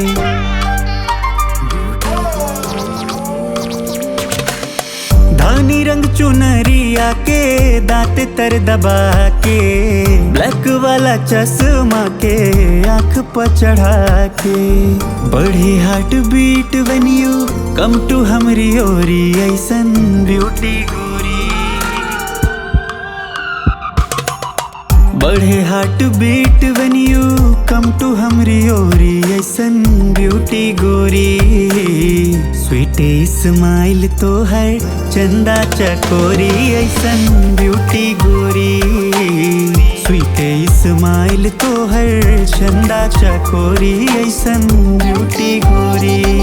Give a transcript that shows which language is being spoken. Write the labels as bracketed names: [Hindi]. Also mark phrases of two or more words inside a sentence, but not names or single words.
[Bhojpuri] धानी रंग चुनरिया के दांते तर दबा के ब्लैक वाला चश्मा के आँख पर चढ़ा के। बढ़ी [English] heart beat when you come to [Bhojpuri] हमरी ओरी ऐसन ब्यूटी गोरी। बढ़े [English] heart beat when you come to [Bhojpuri] हमरी ओरी ऐसन ब्यूटी गोरी। [English] sweet smile [Bhojpuri] तो है चंदा चकोरी ऐसन ब्यूटी गोरी। [English] sweet smile [Bhojpuri] तो है चंदा चकोरी ऐसन ब्यूटी गोरी।